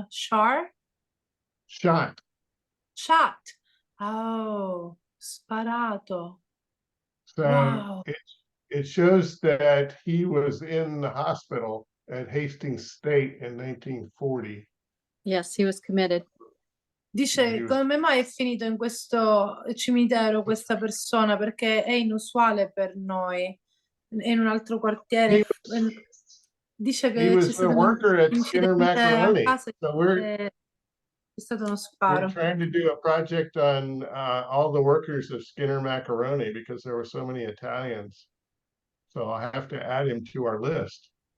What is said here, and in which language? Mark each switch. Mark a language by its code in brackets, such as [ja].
[en] Shot. Oh, sparato. So Wow. it shows that he was in the hospital at Hastings State in 1940. Yes, he was committed. [it] Dice, come mai è finito in questo cimitero questa persona? Perché è inusuale per noi. È in un altro quartiere. Dice che [en] He was a worker at Skinner Macaroni. So [it] c'è stato uno sparo. [en] we're trying to do a project on all the workers of Skinner Macaroni because there were so many Italians. So I'll have to add him to our list.